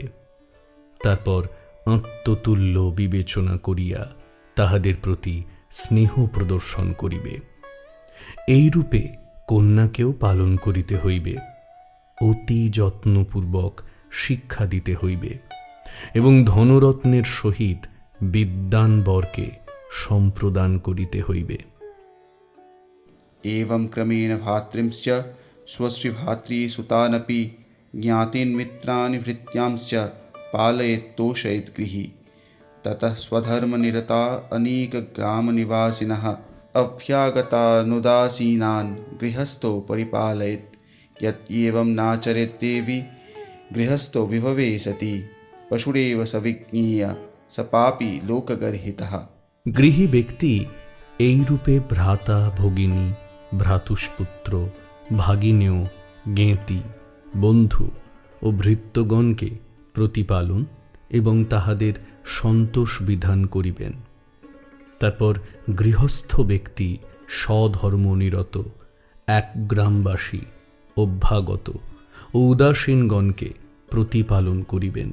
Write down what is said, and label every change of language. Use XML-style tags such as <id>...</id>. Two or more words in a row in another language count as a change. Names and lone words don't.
<bn>তারপর আত্মতুল্য বিবেচনা করিয়া তাহাদের প্রতি স্নেহ প্রদর্শন করিবে। এইরূপে কন্যাকেও পালন করিতে হইবে, অতি যত্নপূর্বক শিক্ষা দিতে হইবে এবং ধনরত্নের সহিত বিদ্বান বরকে সম্প্রদান করিতে হইবে।</bn> <sa>एवं क्रमेण भातृंश्च स्वश्रीभातृसुतानपि ज्ञातीन् मित्रान् भृत्यांश्च पालयेत् तोषयेत् गृही। ततः स्वधर्मनिरता अनेकग्रामनिवासिनः अभ्यागतानुदासीनान् गृहस्थो परिपालयेत्। यत् एवं नाचरेत् देवी गृहस्थो विभवे सति पशुरेव सविज्ञेय स पापी लोकगर्हितः।</sa> <bn>গৃহী ব্যক্তি এইরূপে ভ্রাতা, ভগিনী, ভ্রাতুষ্পুত্র, ভাগিনেয়, জ্ঞেতি, বন্ধু ও ভৃত্যগণকে প্রতিপালন এবং তাহাদের সন্তোষ বিধান করিবেন। তারপর গৃহস্থ ব্যক্তি স্বধর্মনিরত এক গ্রামবাসী, অভ্যাগত ও উদাসীনগণকে প্রতিপালন করিবেন।</bn>